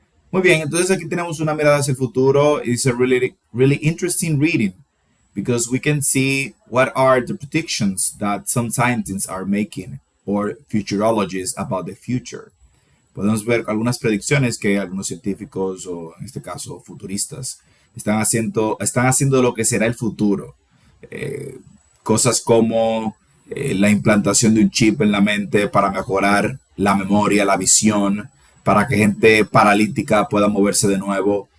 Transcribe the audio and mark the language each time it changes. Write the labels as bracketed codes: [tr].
[es] Muy bien, entonces aquí tenemos una mirada hacia el futuro. [en] It's a really, really interesting reading because we can see what are the predictions that some scientists are making or futurologists about the future. [es] Podemos ver algunas predicciones que algunos científicos o en este caso futuristas están haciendo de lo que será el futuro. Cosas como la implantación de un chip en la mente para mejorar la memoria, la visión, para que gente paralítica pueda moverse de nuevo.